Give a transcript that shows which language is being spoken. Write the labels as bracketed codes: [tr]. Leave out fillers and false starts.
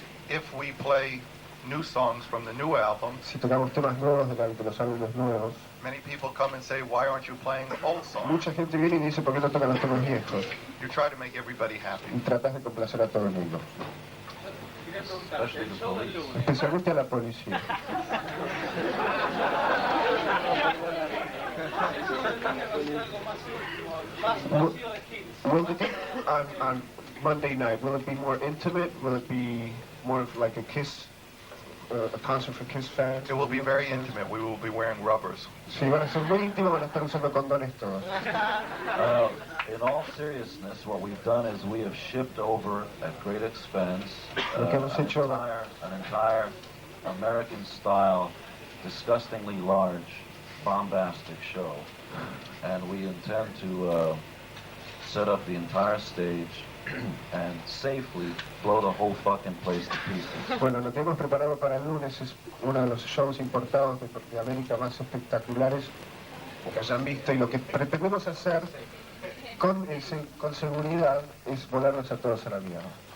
[en] If we play new songs from the new album, [es] Si tocamos temas nuevos de los álbumes nuevos, [en] many people come and say, why aren't you playing the old songs? [es] mucha gente viene y dice, ¿por qué no tocan los temas viejos? [en] You try to make everybody happy. [es] Y tratas de complacer a todo el mundo, [en] Especially the police. [es] especialmente a la policía. [en] Will on Monday night, will it be more intimate? Will it be more of like a Kiss, a concert for Kiss fans? It will be very intimate. We will be wearing rubbers. [es] Sí, van a ser muy íntimos, van a estar usando condones todos. [en] In all seriousness, what we've done is we have shipped over at great expense [es] Lo que hemos hecho [en] an entire American-style, disgustingly large, bombastic show, and we intend to set up the entire stage and safely blow the whole fucking place to pieces. [es] Bueno, lo que hemos preparado para el lunes es uno de los shows importados de América más espectaculares que hayan visto, y lo que pretendemos hacer con seguridad es volarnos a todos a la mierda.